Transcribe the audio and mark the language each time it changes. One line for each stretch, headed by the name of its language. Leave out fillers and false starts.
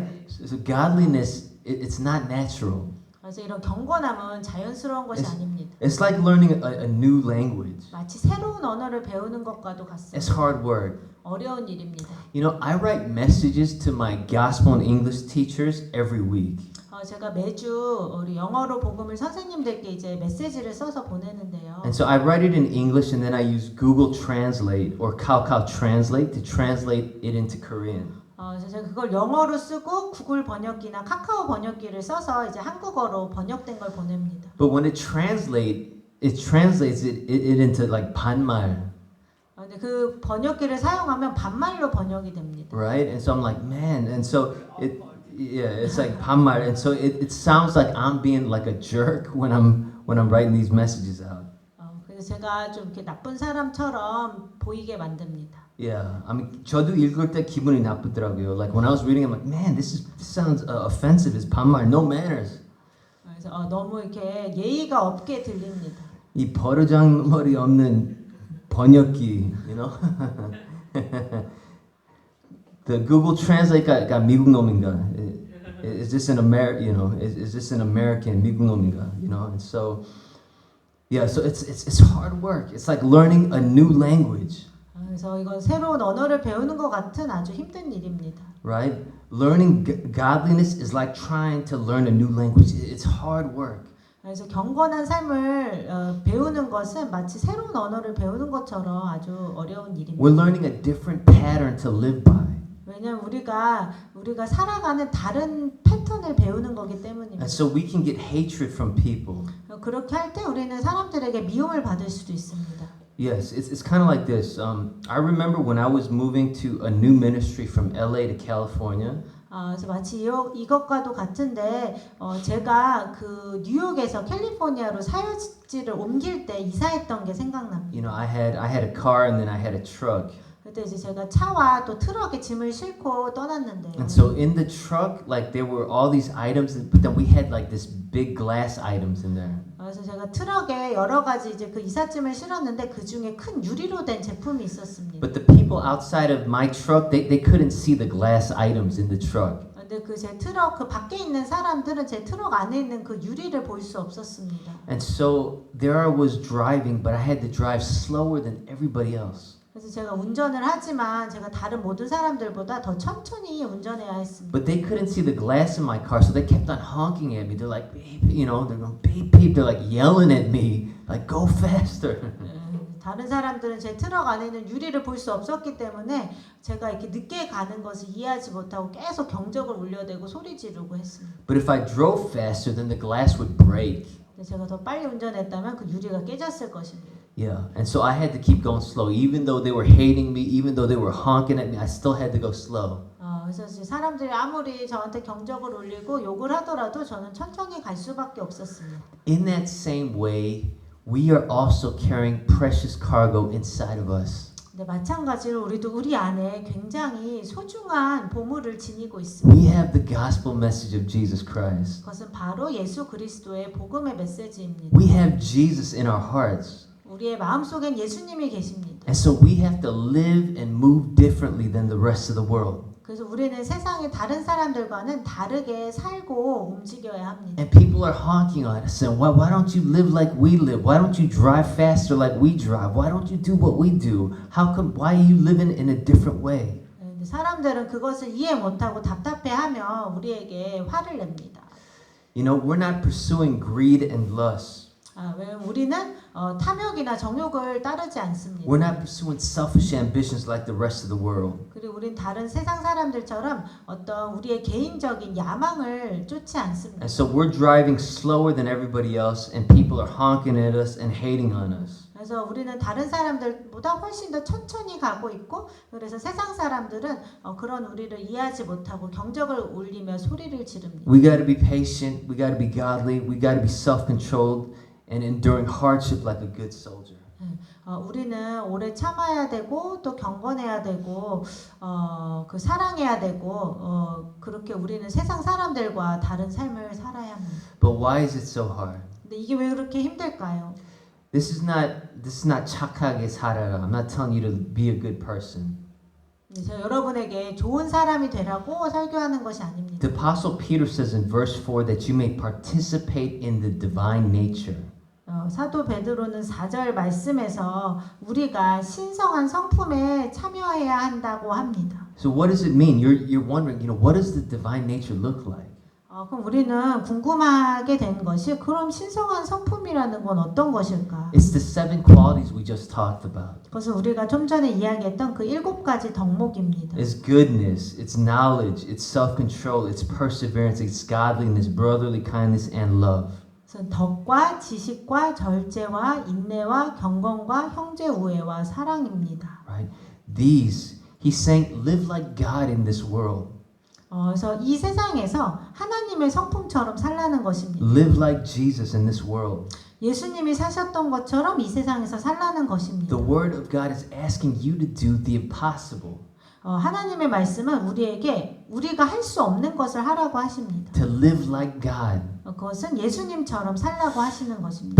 English: Right? So godliness, it's not natural.
Korean: 그래서 이런 경건함은 자연스러운 것이
English: It's-
Korean: 아닙니다.
English: It's like learning a new language.
Korean: 마치 새로운 언어를 배우는 것과도 같습니다.
English: It's hard work.
Korean: 어려운 일입니다.
English: You know, I write messages to my gospel and English teachers every week.
Korean: 제가 매주 우리 영어로 복음을 선생님들께 이제 메시지를 써서 보내는데요.
English: And so I write it in English and then I use Google Translate or Kakao Translate to translate it into Korean.
Korean: 그래서 제가 그걸 영어로 쓰고 구글 번역기나 카카오 번역기를 써서 이제 한국어로 번역된 걸 보냅니다.
English: But when it translates it into like 반말,
Korean: 근데 그 번역기를 사용하면 반말로 번역이 됩니다.
English: right? And so I'm like, man, and so it's like 반말, and so it sounds like I'm being like a jerk when I'm writing these messages out.
Korean: 그래서 제가 좀 이렇게 나쁜 사람처럼 보이게 만듭니다.
English: Yeah, I mean,
Korean: 저도 읽을 때 기분이 나쁘더라고요.
English: Like when I was reading, I'm like, man, this sounds offensive. It's 반말, no manners.
Korean: 그래서 너무 이렇게 예의가 없게 들립니다. 이 버르장머리 없는 번역기,
English: you know?
Korean: The Google Translate가 미국 놈인가?
English: Is this an is this an American
Korean: 미국 놈인가?
English: You know, and so yeah, so it's hard work. It's like learning a new language,
Korean: 그래서 이건 새로운 언어를 배우는 것 같은 아주 힘든 일입니다.
English: right? Learning godliness is like trying to learn a new language. It's hard work.
Korean: 그래서 경건한 삶을 배우는 것은 마치 새로운 언어를 배우는 것처럼 아주 어려운 일입니다.
English: We're learning a different pattern to live by.
Korean: 왜냐하면 우리가 살아가는 다른 패턴을 배우는 거기 때문입니다.
English: And so we can get hatred from people.
Korean: 그렇게 할 때 우리는 사람들에게 미움을 받을 수도 있습니다.
English: Yes, it's kind of like this. I remember when I was moving to a new ministry from LA to California.
Korean: 그래서 마치 이것과도 같은데 제가 그 뉴욕에서 캘리포니아로 사역지를 옮길 때 이사했던 게 생각납니다.
English: You know, I had a car and then I had a truck.
Korean: 그때 이제 제가 차와 또 트럭에 짐을 싣고 떠났는데요.
English: And so in the truck, like there were all these items, but then we had like this big glass items in there.
Korean: 그래서 제가 트럭에 여러 가지 이제 그 이삿짐을 실었는데 그 중에 큰 유리로 된 제품이 있었습니다.
English: But the people outside of my truck, they couldn't see the glass items in the truck.
Korean: 근데 그 제 트럭 그 밖에 있는 사람들은 제 트럭 안에 있는 그 유리를 볼 수 없었습니다.
English: And so there I was driving, but I had to drive slower than everybody else.
Korean: 그래서 제가 운전을 하지만 제가 다른 모든 사람들보다 더 천천히 운전해야 했습니다.
English: But they couldn't see the glass in my car, so they kept on honking at me. They're like, beep, you know, they're going, beep, beep. They're like yelling at me, like, go faster.
Korean: 다른 사람들은 제 트럭 안에는 유리를 볼 수 없었기 때문에 제가 이렇게 늦게 가는 것을 이해하지 못하고 계속 경적을 울려대고 소리 지르고 했습니다.
English: But if I drove faster, then the glass would break.
Korean: 제가 더 빨리 운전했다면 그 유리가 깨졌을 것입니다.
English: Yeah, and so I had to keep going slow. Even though they were hating me, even though they were honking at me, I still had to go slow.
Korean: 그래서 사람들이 아무리 저한테 경적을 울리고 욕을 하더라도 저는 천천히 갈 수밖에 없었습니다.
English: In that same way, we are also carrying precious cargo inside of us.
Korean: 근데 마찬가지로 우리도 우리 안에 굉장히 소중한 보물을 지니고 있습니다.
English: We have the gospel message of Jesus Christ.
Korean: 그것은 바로 예수 그리스도의 복음의 메시지입니다.
English: We have Jesus in our hearts.
Korean: 우리의 마음속엔 예수님이 계십니다.
English: And so we have to live and move differently than the rest of the world.
Korean: 그래서 우리는 세상의 다른 사람들과는 다르게 살고 움직여야 합니다.
English: And people are honking at us saying, why don't you live like we live? Why don't you drive faster like we drive? Why don't you do what we do? Why are you living in a different way?
Korean: 사람들은 그것을 이해 못하고 답답해하며 우리에게 화를 냅니다.
English: You know, we're not pursuing greed and lust.
Korean: 왜냐면 우리는 탐욕이나 정욕을 따르지 않습니다.
English: We're not pursuing selfish ambitions like the rest of the world.
Korean: 그리고 우린 다른 세상 사람들처럼 어떤 우리의 개인적인 야망을 쫓지 않습니다.
English: And so we're driving slower than everybody else, and people are honking at us and hating on us.
Korean: 그래서 우리는 다른 사람들보다 훨씬 더 천천히 가고 있고, 그래서 세상 사람들은 그런 우리를 이해하지 못하고 경적을 울리며 소리를 지릅니다.
English: We got to be patient, we got to be godly, we got to be self-controlled and enduring hardship like a good soldier.
Korean: 우리는 오래 참아야 되고 또 경건해야 되고 그 사랑해야 되고 그렇게 우리는 세상 사람들과 다른 삶을 살아야 합니다.
English: But why is it so hard?
Korean: 근데 이게 왜 그렇게 힘들까요?
English: This is not
Korean: 착하게 살아라.
English: I'm not telling you to be a good person.
Korean: 저 여러분에게 좋은 사람이 되라고 설교하는 것이 아닙니다.
English: The Apostle Peter says in verse 4 that you may participate in the divine nature.
Korean: 사도 베드로는 4절 말씀에서 우리가 신성한 성품에 참여해야 한다고 합니다.
English: So what does it mean? You're wondering, what does the divine nature look like?
Korean: 그럼 우리는 궁금하게 된 것이 그럼 신성한 성품이라는 건 어떤 것일까?
English: It's the 7 qualities we just talked about.
Korean: 그것은 우리가 좀 전에 이야기했던 그 7가지 덕목입니다.
English: It's goodness, it's knowledge, it's self-control, it's perseverance, it's godliness, brotherly kindness, and love.
Korean: 덕과 지식과 절제와 인내와 경건과 형제 우애와 사랑입니다.
English: Right? These, he's saying, live like God in this world.
Korean: 그래서 이 세상에서 하나님의 성품처럼 살라는 것입니다.
English: Live like Jesus in this world.
Korean: 예수님이 사셨던 것처럼 이 세상에서 살라는 것입니다.
English: The Word of God is asking you to do the impossible.
Korean: 하나님의 말씀은 우리에게 우리가 할 수 없는 것을 하라고 하십니다.
English: To live like God.
Korean: 그것은 예수님처럼 살라고 하시는 것입니다.